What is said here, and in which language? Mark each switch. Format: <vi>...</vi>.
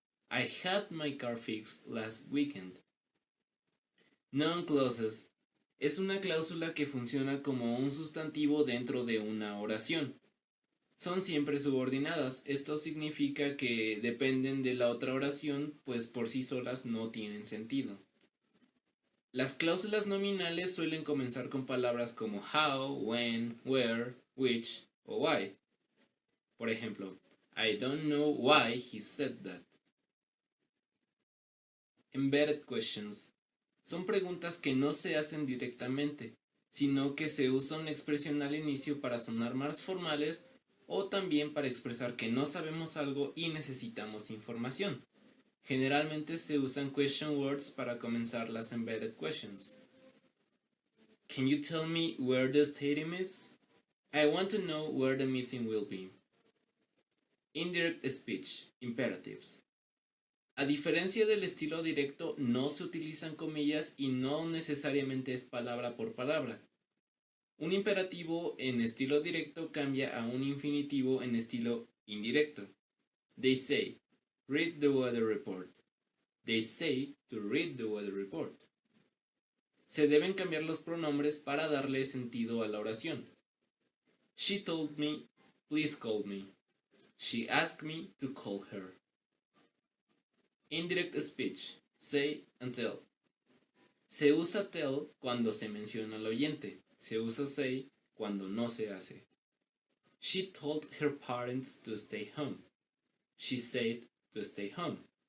<en>I had my car fixed last weekend.</en> <es>Non-clauses es una cláusula que funciona como un sustantivo dentro de una oración. Son siempre subordinadas. Esto significa que dependen de la otra oración, pues por sí solas no tienen sentido. Las cláusulas nominales suelen comenzar con palabras como how, when, where, which o why. Por ejemplo,</es> <en>I don't know why he said that. Embedded questions.</en> <es>Son preguntas que no se hacen directamente, sino que se usa una expresión al inicio para sonar más formales o también para expresar que no sabemos algo y necesitamos información. Generalmente se usan question words para comenzar las embedded questions.</es> <en>Can you tell me where the stadium is? I want to know where the meeting will be. Indirect speech, imperatives.</en> <es>A diferencia del estilo directo, no se utilizan comillas y no necesariamente es palabra por palabra. Un imperativo en estilo directo cambia a un infinitivo en estilo indirecto.</es> <en>They say, read the weather report. They say to read the weather report.</en> <es>Se deben cambiar los pronombres para darle sentido a la oración.</es> <en>She told me, please call me. She asked me to call her. Indirect speech, say and tell.</en> <es>Se usa tell cuando se menciona al oyente. Se usa say cuando no se hace.</es> <en>She told her parents to stay home. She said to stay home.</en>